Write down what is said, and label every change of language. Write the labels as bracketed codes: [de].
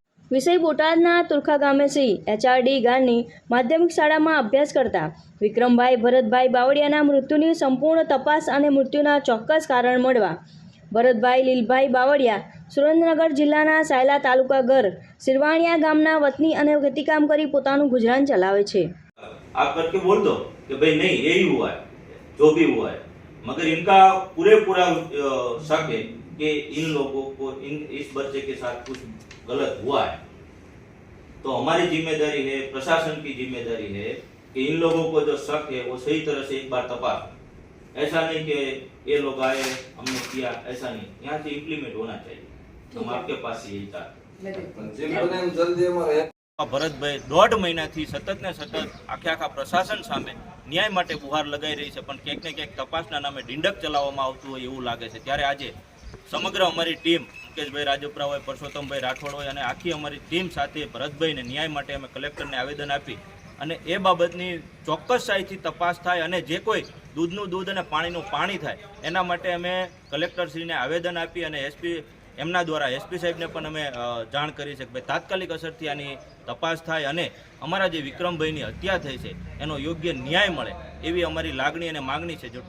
[gu] વિષય બોટાદના તુરખા ગામે શ્રી HRD ગામની માધ્યમિક શાળામાં અભ્યાસ કરતા વિક્રમભાઈ ભરતભાઈ બાવળિયાના મૃત્યુની સંપૂર્ણ તપાસ અને મૃત્યુના ચોક્કસ કારણ મળવા ભરતભાઈ લીલભાઈ બાવળિયા સુરેન્દ્રનગર જિલ્લાના સાયલા તાલુકા ઘર સિરવાણિયા ગામના વતની અને ખેતીકામ કરી પોતાનું ગુજરાન ચલાવે છે। [hi] आप करके बोल दो कि भाई नहीं यही हुआ है, जो भी हुआ है, मगर इनका पूरा शक है कि इन लोगों को इस बच्चे के साथ कुछ गलत हुआ है। तो हमारी जिम्मेदारी है, प्रशासन की जिम्मेदारी है कि इन लोगों को जो शक है वो सही तरह से एक बार तपास। ऐसा नहीं कि ये लोग आए हमने किया, ऐसा नहीं, यहाँ से इम्प्लीमेंट होना चाहिए। हम आपके पास यही चाहते हैं। [gu] ભરતભાઈ 1.5 મહિનાથી સતત ને સતત આખા પ્રશાસન સામે ન્યાય માટે બુહાર લગાઈ રહી છે, પણ ક્યાંક ને ક્યાંક તપાસના નામે ઢીંડક ચલાવવામાં આવતું હોય એવું લાગે છે। ત્યારે આજે સમગ્ર અમારી ટીમ મુકેશભાઈ રાજપરા હોય, પરસોત્તમભાઈ રાઠોડ હોય અને આખી અમારી ટીમ સાથે ભરતભાઈને ન્યાય માટે અમે કલેક્ટરને આવેદન આપી અને એ બાબતની ચોક્કસતાઈથી તપાસ થાય અને જે કોઈ દૂધનું દૂધ અને પાણીનું પાણી થાય એના માટે અમે કલેક્ટરશ્રીને આવેદન આપી અને એમના દ્વારા એસપી સાહેબને પણ અમે જાણ કરી છે કે ભાઈ તાત્કાલિક અસરથી આની તપાસ થાય અને અમારા જે વિક્રમભાઈની હત્યા થઈ છે એનો યોગ્ય ન્યાય મળે એવી અમારી લાગણી અને માગણી છે।